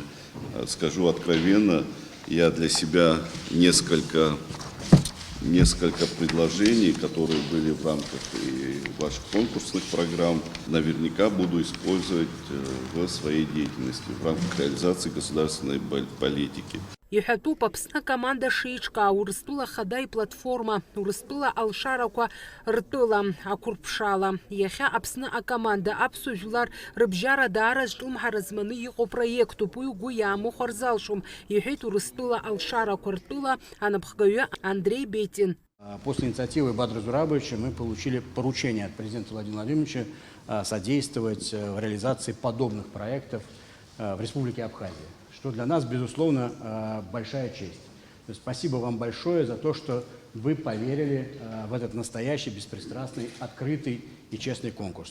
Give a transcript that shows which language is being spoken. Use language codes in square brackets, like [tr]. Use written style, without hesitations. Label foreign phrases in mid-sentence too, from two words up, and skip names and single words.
[ru] Скажу откровенно, я для себя несколько предложений, которые были в рамках и ваших конкурсных программ, наверняка буду использовать в своей деятельности, в рамках реализации государственной политики. [ab] Иҳәатәуп Аԥсны команда шеиҿкаау Урыстәыла платформа, Урыстәыла алшарақәа ртәыла ақәырԥшала. Иахьа Аԥсны акоманда аԥсуа жәлар рыбжьара даара зҿлымҳара зманы иҟоу проектуп, уи угәы иаамыхәар залшом, иҳәеит Урыстәыла алшарақәа ртәыла анапхгаҩы Андрей Бетин. [ru] После инициативы Бадра Зурабовича мы получили поручение от президента Владимира Владимировича содействовать в реализации подобных проектов в Республике Абхазия, что для нас, безусловно, большая честь. То есть спасибо вам большое за то, что вы поверили в этот настоящий, беспристрастный, открытый и честный конкурс.